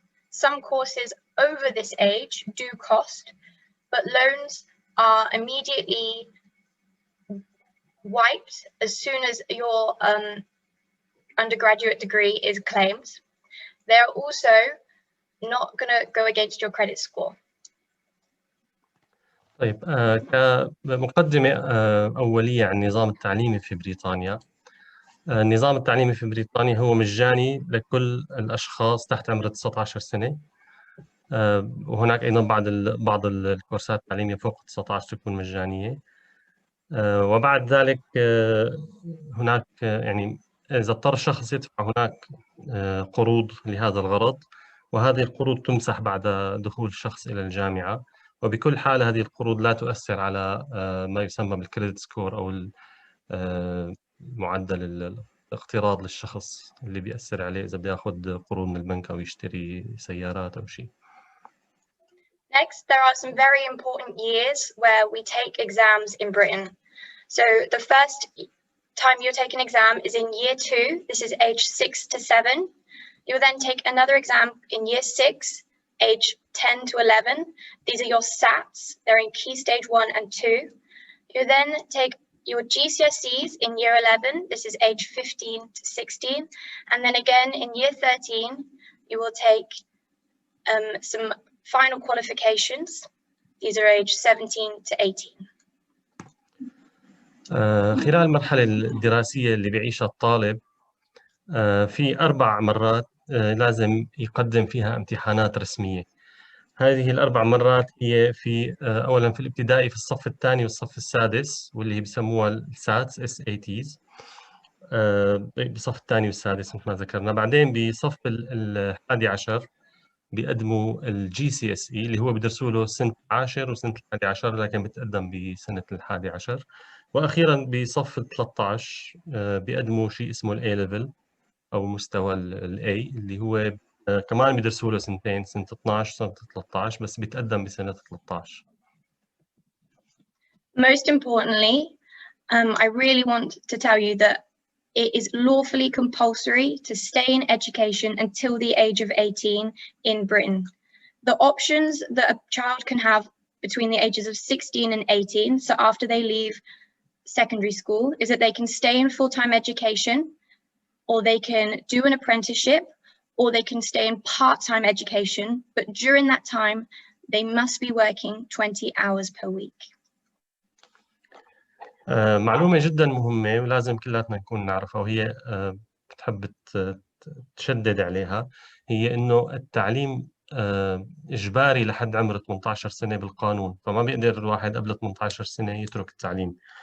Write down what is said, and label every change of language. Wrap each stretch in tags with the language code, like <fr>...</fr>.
<en>Some courses over this age do cost, but loans are immediately wiped as soon as your undergraduate degree is claimed. They're also not going to go against your credit score.</en> <ar>طيب كمقدمة أولية عن النظام التعليمي في بريطانيا. النظام التعليمي في بريطانيا هو مجاني لكل الأشخاص تحت عمر 19 سنة. وهناك أيضا بعض الكورسات التعليمية فوق 19 تكون مجانية. وبعد ذلك هناك يعني إذا اضطر الشخص يدفع هناك قروض لهذا الغرض، وهذه القروض تمسح بعد دخول الشخص إلى الجامعة. وبكل حال هذه القروض لا تؤثر على ما يسمى بالكريدت سكور أو معدل الاقتراض للشخص اللي بيأثر عليه إذا بياخذ قروض من البنك أو يشتري سيارات أو شيء.</ar> <en>Next, there are some very important years where we take exams in Britain. So the first time you'll take an exam is in year 2. This is age 6 to 7. You'll then take another exam in year 6, age 10 to 11. These are your SATs. They're in key stage 1 and 2. You'll then take your GCSEs in year 11. This is age 15 to 16. And then again in year 13, you will take some final qualifications. These are age 17 to 18.</en> <ar>خلال المرحلة الدراسية اللي بيعيشها الطالب في 4 مرات لازم يقدم فيها امتحانات رسمية. هذه ال4 مرات هي في أولاً في الابتدائي في الصف الثاني والصف السادس، واللي بيسموها الساتس SATs بالصف الثاني والسادس مثل ما ذكرنا. بعدين بصف الحادي عشر بيقدموا الGcse اللي هو بيدرسوا له سنة العاشر وسنة الحادي عشر، لكن بتقدم بسنة الحادي عشر. وأخيراً بصف 13 بيقدموا شيء اسمه ال A level أو مستوى ال A اللي هو كمان بيدرسوا له سنتين، سنة 12 سنة 13، بس بيتقدم بسنة 13.</ar> <en>Most importantly, I really want to tell you that it is lawfully compulsory to stay in education until the age of 18 in Britain. The options that a child can have between the ages of 16 and 18, so after they leave secondary school, is that they can stay in full-time education, or they can do an apprenticeship, or they can stay in part-time education, but during that time, they must be working 20 hours per week.</en> <ar>معلومة جدا مهمة ولازم كلاتنا نكون نعرفها، وهي بتحب تشدد عليها، هي إنه التعليم إجباري لحد عمر 18 سنة بالقانون، فما بيقدر الواحد قبل 18 سنة يترك التعليم.</ar>